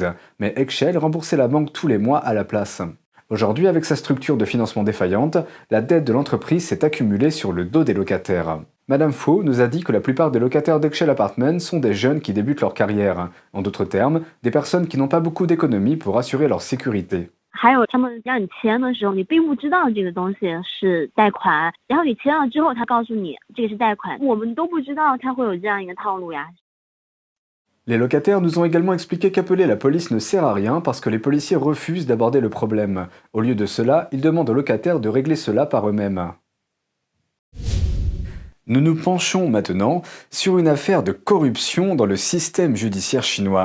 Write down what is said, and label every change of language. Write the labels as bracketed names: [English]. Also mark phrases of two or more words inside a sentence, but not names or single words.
[French] Mais Excel remboursait la banque tous les mois à la place. Aujourd'hui, avec sa structure de financement défaillante, la dette de l'entreprise s'est accumulée sur le dos des locataires. Madame Faux nous a dit que la plupart des locataires d'Excel Apartment sont des jeunes qui débutent leur carrière. En d'autres termes, des personnes qui n'ont pas beaucoup d'économies pour assurer leur sécurité. [Chinese] 还有他们让你签的时候，你并不知道这个东西是贷款，然后你签了之后，他告诉你这个是贷款，我们都不知道他会有这样一个套路呀。 [French] Les locataires nous ont également expliqué qu'appeler la police ne sert à rien parce que les policiers refusent d'aborder le problème. Au lieu de cela, ils demandent aux locataires de régler cela par eux-mêmes. Nous nous penchons maintenant sur une affaire de corruption dans le système judiciaire chinois.